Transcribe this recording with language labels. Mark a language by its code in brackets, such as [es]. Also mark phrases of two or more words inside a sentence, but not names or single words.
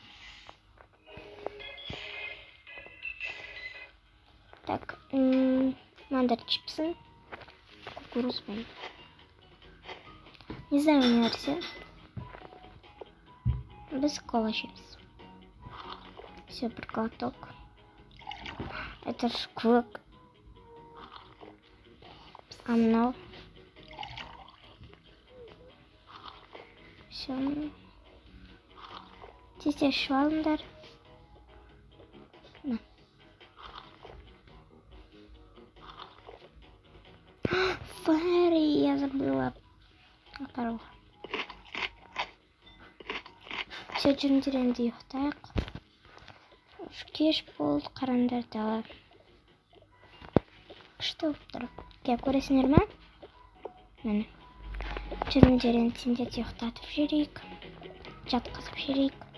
[kk] Так, мынандай чипсы. Кукурузбен. [ru] Не знаю, [kk] не нәрсе. Біз кола ішеміз. Все, бір глоток. [ru] Это ж [kk] көк. А мынау. [ru] Все. [kk] Тез ішіп алыңдар. Фэри, [ru] я забыла. Второго. Все, [kk] жүріңдер енді ұйықтайық. Кеш болды, қараңдар дала. Күшті болып тұр. Көресіңдер ме? Міне. Жүріңдер енді сендерді ұйықтатып жіберейік. Жатқызып жіберейік.